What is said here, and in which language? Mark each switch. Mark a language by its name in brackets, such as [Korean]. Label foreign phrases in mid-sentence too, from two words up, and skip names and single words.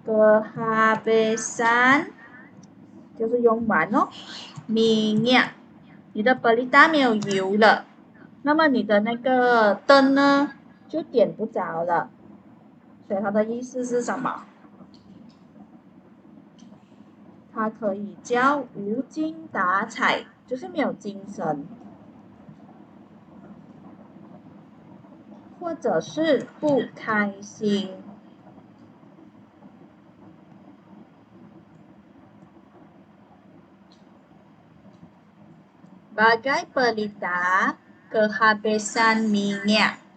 [Chinese] kehabisan 就是用完哦，minyak 你的贝利达没有油了，那么你的那个灯呢就点不着了。所以它的意思是什么？它可以叫无精打采，就是没有精神，或者是不开心。 [Malay] Bagai pelita kehabisan minyak，